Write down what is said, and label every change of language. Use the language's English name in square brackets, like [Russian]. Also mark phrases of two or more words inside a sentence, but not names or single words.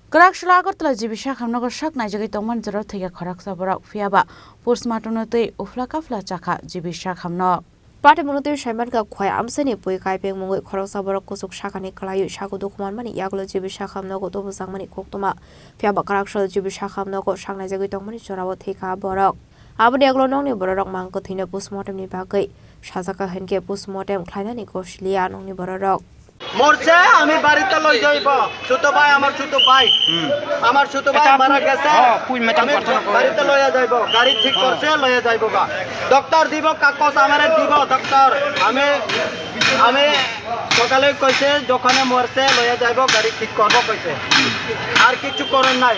[Kok Borok] Kraksalo Agartala jibi Sakham Nogo Saknaijagwi Tongmani Jorao Thwikha Khoroksa Borok PhiyabaPost Uphala Kaphwla Chakha jibi Sakham no Party Monotir Shaimanka Khwai Amsani Pui Kaipeng Mongoi Khoroksa Borok Kusuk Shakani Klayu Shaku Tongmani Yaglo jibi Sakham Nogo Tobu Sangmani Koktoma Kraksalo jibi Sakham Nogo Saknaijagwi Tongmani Jorao Thwikha Borok Abadi Aglo Nokni Bororok Mangkwthwi [English] Post Mortem [Kok Borok] ni Bagai Shazaka Henke [English] Post Mortem [Kok Borok] Khlairwnani Gosiliya Nokni Bororok [Bangla] মরছে আমি বাড়িতে লই যাইব ছোট ভাই আমার ছোট ভাই মারা গেছে আমি বাড়িতে লইয়া যাইব গাড়ি ঠিক করছে লইয়া যাইব গা ডক্টর দিব কাগজ আমারে দিব ডক্টর আমি সকালে কইছে যখন মরছে লইয়া যাইব গাড়ি ঠিক করব কইছে আর কিছু করেন নাই